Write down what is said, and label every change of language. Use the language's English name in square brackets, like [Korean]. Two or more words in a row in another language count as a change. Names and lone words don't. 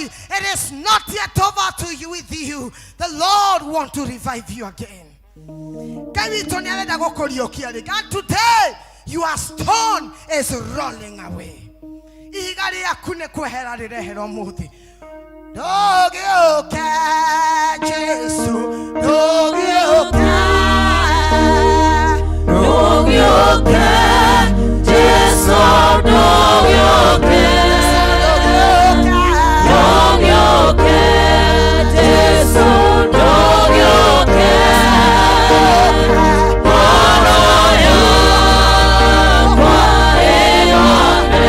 [English] It is not yet over to you with you. The Lord wants to revive you again. [Kikuyu] Ngai witũ nĩarenda gũkũriũkia rĩngĩ. [English] And today your stone is rolling away. [Kikuyu] Ihiga rĩaku nĩ kwehera rĩrehera ũmũthĩ. Ndũgĩũke Jesu ndũgĩũke ndũgĩũke Jesu ndũgĩũke ndũgĩũke Jesu ndũgĩũke ngoro yakwa ĩyone